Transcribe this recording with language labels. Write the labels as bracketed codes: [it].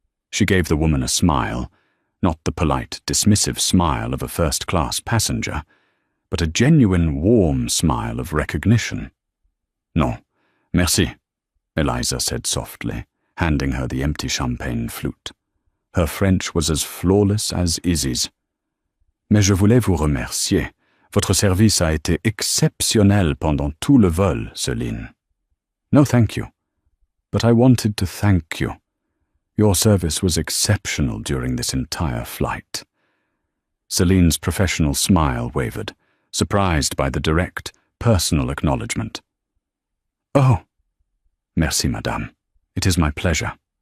[en] She gave the woman a smile, not the polite, dismissive smile of a first-class passenger, but a genuine, warm smile of recognition. [fr] Non, merci, [en] Eliza said softly, handing her the empty champagne flute. Her French was as flawless as Izzy's. [fr] Mais je voulais vous remercier. Votre service a été exceptionnel pendant tout le vol, Celine. [en] No, thank you. But I wanted to thank you. Your service was exceptional during this entire flight. Celine's professional smile wavered, surprised by the direct, personal acknowledgement. [fr] Oh, merci, madame. [en] It is my pleasure.